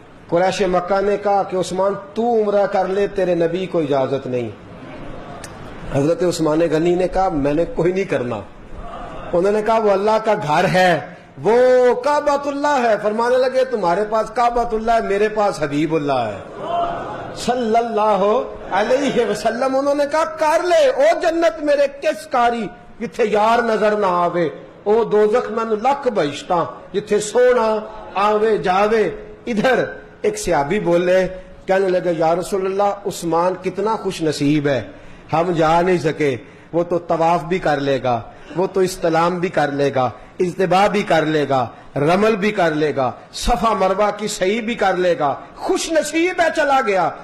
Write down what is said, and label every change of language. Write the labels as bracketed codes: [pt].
[ur] قریش مکہ نے کہا کہ عثمان تو عمرہ کر لے, تیرے نبی کو اجازت نہیں. حضرت عثمان غنی نے کہا میں نے کوئی نہیں کرنا. انہوں نے کہا وہ اللہ کا گھر ہے, وہ کعبۃ اللہ ہے. فرمانے لگے تمہارے پاس کعبۃ اللہ ہے, میرے پاس حبیب اللہ ہے صلی اللہ علیہ وسلم. انہوں نے کہا [pa] کر لے او جنت میرے کس کاری, جتھے یار نظر نہ آوے, او دوزخ مینوں لکھ بہشتاں, جتھے سونا آوے جاوے. [ur] ادھر ایک صحابی بولے, کہنے لگے یا رسول اللہ عثمان کتنا خوش نصیب ہے, ہم جا نہیں سکے, وہ تو طواف بھی کر لے گا, وہ تو استلام بھی کر لے گا, اجتباء بھی کر لے گا, رمل بھی کر لے گا, صفا مروہ کی صحیح بھی کر لے گا, خوش نصیب ہے, چلا گیا.